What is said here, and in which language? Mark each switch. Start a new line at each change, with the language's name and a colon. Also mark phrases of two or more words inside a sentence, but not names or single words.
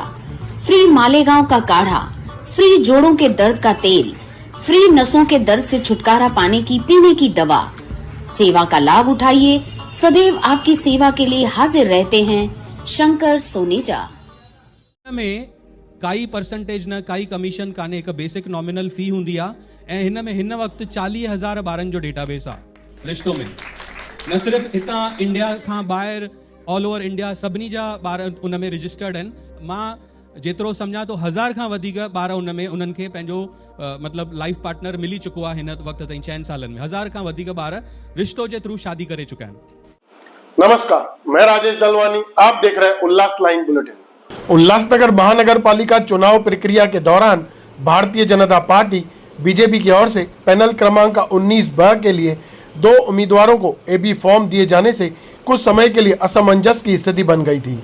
Hindi: फ्री मालेगांव का काढ़ा, फ्री जोड़ों के दर्द का तेल, फ्री नसों के दर्द से छुटकारा पाने की पीने की दवा। सेवा का लाभ उठाइए, सदैव आपकी सेवा के लिए हाजिर रहते हैं शंकर सोनेजा।
Sindhi: में काई परसेंटेज न काई कमीशन काने हिकु
English: basic nominal fee
Sindhi: हुंदी आहे ऐं हिन में हिन वक़्तु 40,000 ॿारनि जो डेटाबेस आहे रिश्तो में। न सिर्फ़ हितां इंडिया खां ॿाहिरि
English: all over India
Sindhi: सभिनी जा ॿार उन में रजिस्टर्ड आहिनि। मां जेतिरो सम्झां तो 1000 खां वधीक ॿार उन में उन्हनि खे पंहिंजो मतिलबु
English: life partner
Sindhi: मिली चुको आहे हिन वक़्त ताईं 6 सालनि में। 1000 खां वधीक ॿार रिश्तो जे थ्रू शादी करे चुका आहिनि।
Hindi: नमस्कार, मैं राजेश दलवानी, आप देख रहे हैं उल्लास लाइन बुलेटिन। उल्लासनगर महानगर पालिका चुनाव प्रक्रिया के दौरान भारतीय जनता पार्टी बीजेपी की ओर से पैनल क्रमांक 19 के लिए 2 उम्मीदवारों को
English: AB form
Hindi: दिए जाने से कुछ समय के लिए असमंजस की स्थिति बन गई थी।